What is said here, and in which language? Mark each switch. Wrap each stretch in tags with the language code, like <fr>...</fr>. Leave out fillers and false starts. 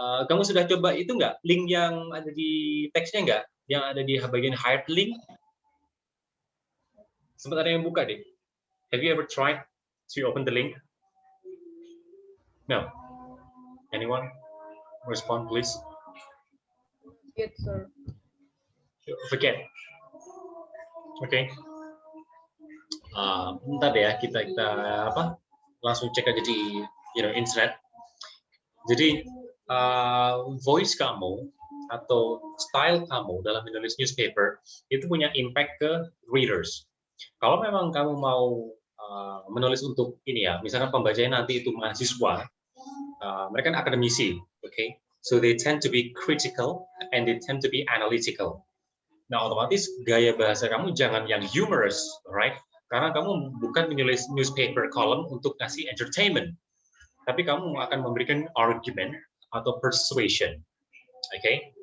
<id>Kamu sudah coba itu nggak? Link yang ada di teksnya nggak? Yang ada di bagian hyperlink? Sempat ada yang buka deh.</id> <en>Have you ever tried to open the link? No. Anyone? Respond, please. Yes, sir. Forget. Oke.</en> <id>Bentar deh ya, kita langsung cek aja di internet. Jadi voice kamu atau style kamu dalam menulis newspaper itu punya impact ke readers. Kalau memang kamu mau menulis untuk ini ya, misalkan pembacanya nanti itu mahasiswa, mereka kan akademisi, okay?</id> <en>So they tend to be critical and they tend to be analytical.</en> <id>Nah, otomatis gaya bahasa kamu jangan yang humorous, right? Karena kamu bukan menulis newspaper column untuk ngasih entertainment, tapi kamu akan memberikan argument atau persuasion, okay?</id>